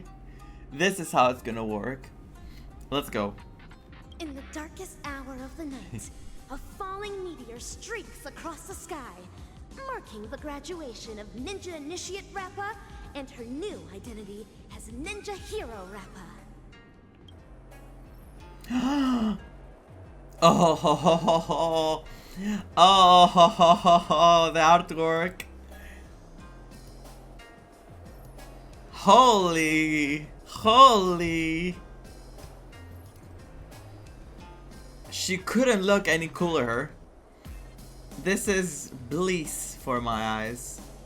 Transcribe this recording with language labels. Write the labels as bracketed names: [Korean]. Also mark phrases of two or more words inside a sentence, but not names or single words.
[English] This is how it's gonna work. Let's go. In the darkest hour of the night, a falling meteor streaks across the sky, marking the graduation of Ninja Initiate Rappa and her new identity as Ninja Hero Rappa. Oh, ho, ho, ho, ho. Oh, ho, ho, ho, ho. The artwork. Holy. Holy. She couldn't look any cooler. This is bliss for my eyes.